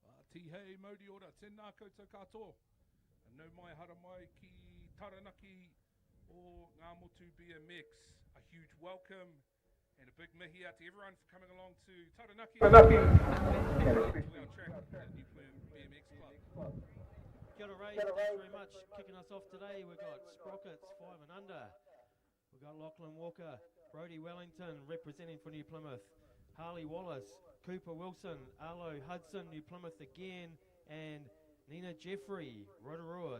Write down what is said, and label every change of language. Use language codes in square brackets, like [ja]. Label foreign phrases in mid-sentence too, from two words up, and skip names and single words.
[mi] Tihei mauri ora, tēnā koutou katoa. No mai hara mai ki Taranaki o ngā motu BMX. [en] A huge welcome and a big mihi out to everyone for coming along to Taranaki. Taranaki. To our track at New Plymouth BMX Club. [mi] Kia ora, [en] Ray. Thanks very much. Kicking us off today, we've got Sprockets 5 and under. We've got Lachlan Walker, Brodie Wellington representing for New Plymouth, Harley Wallace, Cooper Wilson, Arlo Hudson, New Plymouth again, and Nina Jeffrey, Rotorua.